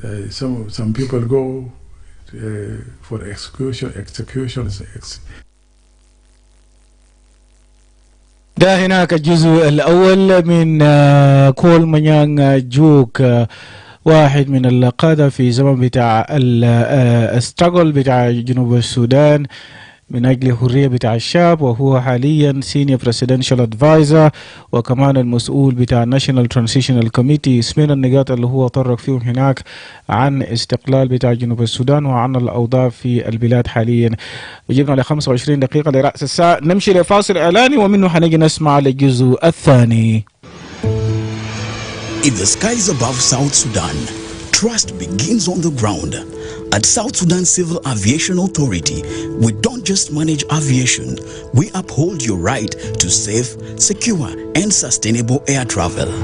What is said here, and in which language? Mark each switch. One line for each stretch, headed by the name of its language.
English: Some people go for executions.
Arabic: ده هناك الجزء الأول من كول مانيان جوك، واحد من القادة في زمن بتاع الستراجل بتاع جنوب السودان من أجل الحرية بتاع الشعب، وهو حاليا سينيور بريسيدنشال ادفايزر وكمان المسؤول بتاع ناشونال ترانزيشنال كوميتي. سمعنا النقاط اللي هو طرق فيهم هناك عن استقلال بتاع جنوب السودان وعن الأوضاع في البلاد حاليا. وجبنا ل 25 دقيقة لرأس الساعة، نمشي لفاصل إعلاني ومنه حنجي نسمع الجزء الثاني.
English: In the skies above South Sudan, trust begins on the ground. At South Sudan Civil Aviation Authority, we don't just manage aviation, we uphold your right to safe, secure, and sustainable air travel.